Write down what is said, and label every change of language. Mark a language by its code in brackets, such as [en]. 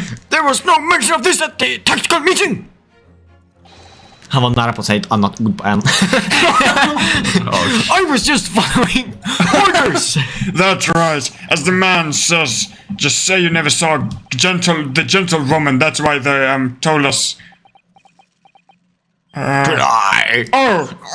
[en] There was no mention of this at the tactical meeting. [sv] Han var nära på att säga ett annat ord på en. [en] I was just following orders. That's right. As the man says, just say you never saw the gentle woman. That's why they told us. Could I? Oh,